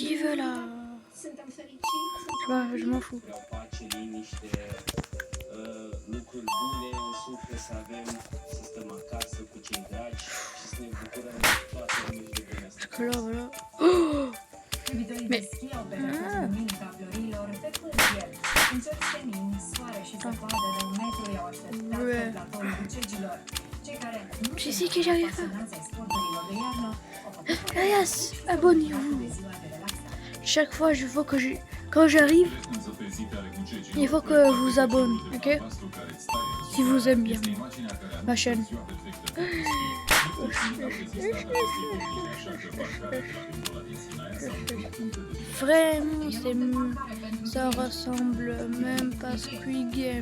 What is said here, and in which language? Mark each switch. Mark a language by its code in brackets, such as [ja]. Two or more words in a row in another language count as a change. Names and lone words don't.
[fr] là. [ro] Suntem fericiți. [fr] Je m'en fous. [ro] Vreau pace, liniște, lucruri bune în suflet să avem, să stăm acasă cu cei dragi și să ne bucurăm de toate lucrurile astea. [fr] Que là, voilà. [ro] Iubitorii de schi au petrecut duminica florilor pe pârtie. În cer senin, soare și zăpadă de 1 metru i-au așteptat pe platoul Bucegilor. Cei care nu [fr] Je sais [ro] sunt [fr] que j'arrive. [ro] pasionați ai sporturilor de iarnă au făcut [fr] Elias, abonnez-vous. [ro] de ziua de relaxare. [fr] Chaque fois, quand j'arrive, il faut que je vous abonne, ok? Si vous aimez bien ma chaîne. Vraiment, ça ressemble même pas à Squid Game.